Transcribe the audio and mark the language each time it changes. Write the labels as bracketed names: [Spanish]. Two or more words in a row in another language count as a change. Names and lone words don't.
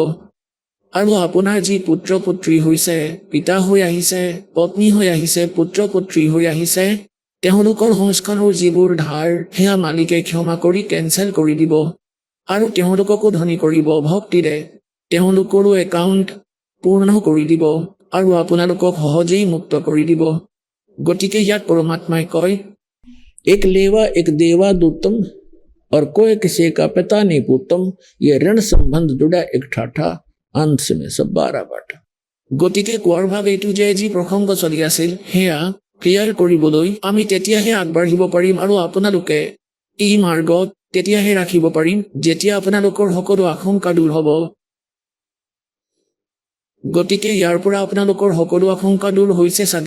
[Assamese] আৰু আপোনাৰ যি পুত্ৰ পুত্ৰী হৈছে, পিতা হৈ আহিছে, পত্নী হৈ আহিছে, পুত্ৰ পুত্ৰী হৈ আহিছে, তেওঁলোকৰ সংস্কাৰৰ যিবোৰ ধাৰ সেয়া মালিকে ক্ষমা কৰি কেঞ্চেল কৰি দিব আৰু তেওঁলোককো ধনী কৰিব ভক্তিৰে। তেওঁলোকৰো একাউণ্ট পূৰ্ণ কৰি দিব আৰু আপোনালোকক সহজেই মুক্ত কৰি দিব। গতিকে ইয়াত পৰমাত্মাই কয়, [Hindi] एक लेवा एक देवा दूतम और कोई किसी का पिता नहीं पूतम, ये ऋण संबंध जुड़ा एक ठाठा, अंत में सब 12 बाटा। [Assamese] গতিকে কোৱাৰ ভাৱ এইটো যে যি প্ৰসংগ চলি আছিল সেয়া ক্লিয়াৰ কৰিবলৈ আমি তেতিয়াহে আগবাঢ়িব পাৰিম আৰু আপোনালোকে এই মাৰ্গত তেতিয়াহে ৰাখিব পাৰিম যেতিয়া আপোনালোকৰ সকলো আশংকা দূৰ হ'ব। গতিকে ইয়াৰ পৰা আপোনালোকৰ সকলো আশংকা দূৰ হৈছে চাগে।